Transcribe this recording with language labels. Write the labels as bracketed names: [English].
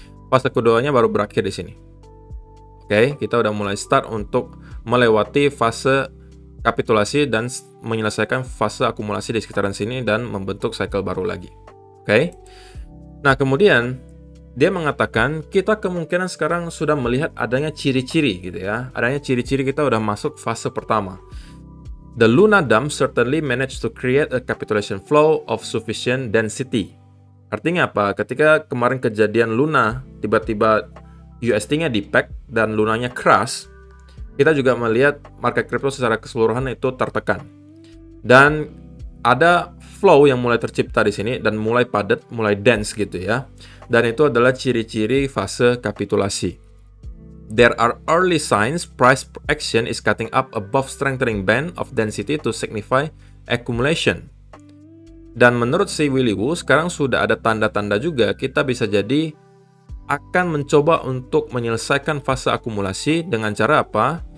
[Indonesian] Fase keduanya baru berakhir di sini. Oke, kita udah mulai start untuk melewati fase kapitulasi dan menyelesaikan fase akumulasi di sekitaran sini dan membentuk cycle baru lagi. Oke. Nah, kemudian dia mengatakan kita kemungkinan sekarang sudah melihat adanya ciri-ciri gitu ya. Adanya ciri-ciri kita udah masuk fase pertama. [English] The Luna Dam certainly managed to create a capitulation flow of sufficient density. [Indonesian] Artinya apa? Ketika kemarin kejadian Luna, tiba-tiba UST-nya di-pack dan Lunanya crash, kita juga melihat market crypto secara keseluruhan itu tertekan. Dan ada flow yang mulai tercipta di sini dan mulai padat, mulai dense gitu ya. Dan itu adalah ciri-ciri fase kapitulasi. [English] There are early signs price action is cutting up above strengthening band of density to signify accumulation. [Indonesian] Dan menurut si Willy Woo, sekarang sudah ada tanda-tanda juga kita bisa jadi akan mencoba untuk menyelesaikan fase akumulasi dengan cara apa?